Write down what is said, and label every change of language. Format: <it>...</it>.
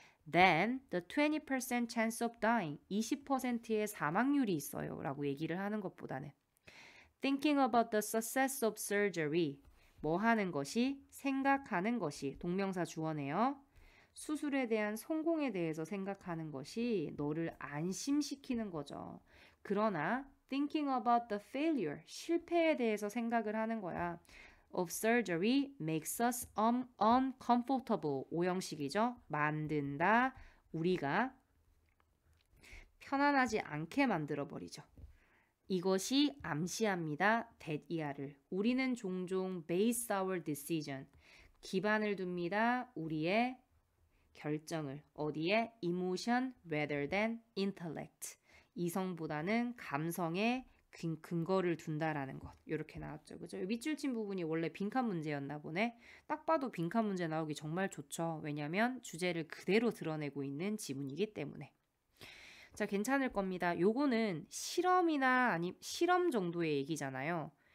<en>Then the 20% chance of dying,</en> <ko>20%의 사망률이 있어요 라고 얘기를 하는 것보다는</ko> <en>Thinking about the success of surgery,</en> <ko>뭐 하는 것이, 생각하는 것이, 동명사 주어네요. 수술에 대한 성공에 대해서 생각하는 것이 너를 안심시키는 거죠. 그러나</ko> <en>thinking about the failure,</en> <ko>실패에 대해서 생각을 하는 거야.</ko> <en>of surgery makes us uncomfortable.</en> <ko>오형식이죠. 만든다. 우리가 편안하지 않게 만들어버리죠. 이것이 암시합니다. that 이하를. 우리는 종종</ko> <en>base our decision.</en> <ko>기반을 둡니다. 우리의 결정을. 어디에?</ko> <en>emotion rather than intellect.</en> <ko>이성보다는 감성에 근거를 둔다라는 것. 이렇게 나왔죠. 그죠? 밑줄 친 부분이 원래 빈칸 문제였나 보네. 딱 봐도 빈칸 문제 나오기 정말 좋죠. 왜냐하면 주제를 그대로 드러내고 있는 지문이기 때문에. 자, 괜찮을 겁니다. 요거는 실험이나 아니 실험 정도의 얘기잖아요.</ko>